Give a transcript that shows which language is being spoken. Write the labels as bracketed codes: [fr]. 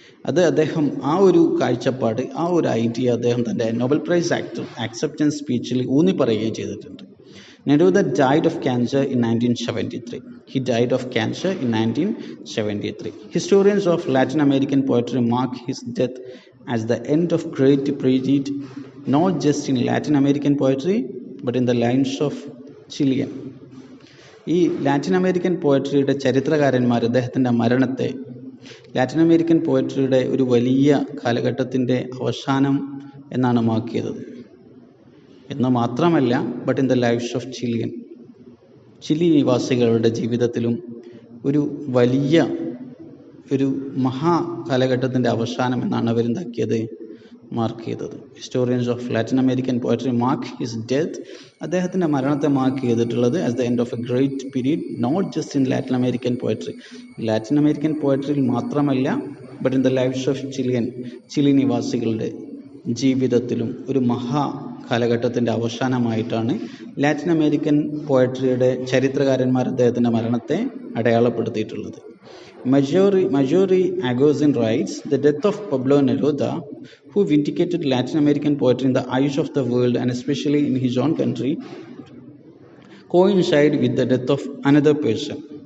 [ml] അത് അദ്ദേഹം ആ ഒരു കാഴ്ചപ്പാട്, ആ ഒരു ഐഡിയ അദ്ദേഹം തൻ്റെ നോബൽ പ്രൈസ് ആക്സെപ്റ്റൻസ് സ്പീച്ചിൽ ഊന്നി പറയുകയും ചെയ്തിട്ടുണ്ട്. [en] Neruda died of cancer in 1973. He died of cancer in 1973. Historians of Latin American poetry mark his death as the end of great period, not just in Latin American poetry, but in the lines of Chilean. [ml] ഈ Latin American പോയട്രിയുടെ ചരിത്രകാരന്മാർ അദ്ദേഹത്തിൻ്റെ മരണത്തെ Latin American പോയട്രിയുടെ ഒരു വലിയ കാലഘട്ടത്തിൻ്റെ അവസാനം എന്നാണ് മാക്കിയത്. എന്ന് മാത്രമല്ല, [en] but in the lifes of [ml] Chile നിവാസികളുടെ ജീവിതത്തിലും ഒരു വലിയ ഒരു മഹാ കാലഘട്ടത്തിൻ്റെ അവസാനം എന്നാണ് അവരെന്താക്കിയത്, മാർക്ക് ചെയ്തത്. [en] historians of Latin American poetry mark his death, [ml] അദ്ദേഹത്തിൻ്റെ മരണത്തെ മാർക്ക് ചെയ്തിട്ടുള്ളത് [en] as the end of a great period, not just in Latin American poetry, [ml] Latin American പോയട്രിയിൽ മാത്രമല്ല, [en] but in the lifes of [ml] Chile നിവാസികളുടെ ജീവിതത്തിലും ഒരു മഹാ കാലഘട്ടത്തിൻ്റെ അവസാനമായിട്ടാണ് ലാറ്റിൻ അമേരിക്കൻ പോയട്രിയുടെ ചരിത്രകാരന്മാർ അദ്ദേഹത്തിൻ്റെ മരണത്തെ അടയാളപ്പെടുത്തിയിട്ടുള്ളത്. [en] Majori Agustin writes, the death of Pablo Neruda, who vindicated Latin American poetry in the eyes of the world and especially in his own country, coincided with the death of another person.